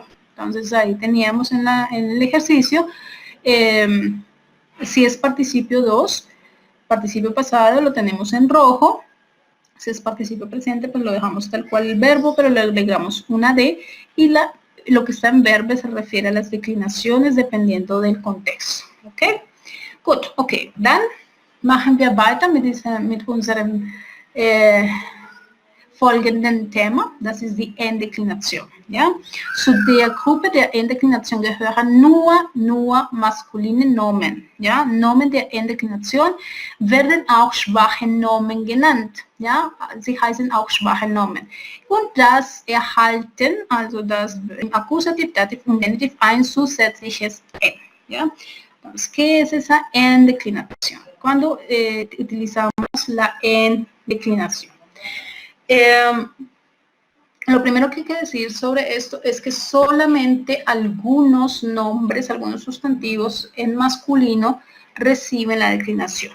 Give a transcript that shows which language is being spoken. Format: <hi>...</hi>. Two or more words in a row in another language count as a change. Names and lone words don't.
<es>Entonces, ahí teníamos en el ejercicio, si es participio 2, participio pasado lo tenemos en rojo. Si es participio presente, pues lo dejamos tal cual el verbo, pero le agregamos una D y lo que está en verbo se refiere a las declinaciones dependiendo del contexto.</es> <de>¿Ok? Gut, okay. Dann machen wir weiter mit unserem folgenden Thema. Das ist die Endeklination. Ja? Zu der Gruppe der Endeklination gehören nur maskuline Nomen. Ja? Nomen der Endeklination werden auch schwache Nomen genannt. Ja? Sie heißen auch schwache Nomen. Und das erhalten, also das im Akkusativ, Dativ und Genitiv ein zusätzliches N. Ja?</de> <es>Entonces, ¿qué es esa endeclinación? Cuando utilizamos la endeclinación. Lo primero que hay que decir sobre esto es que solamente algunos nombres, algunos sustantivos en masculino reciben la declinación.</es>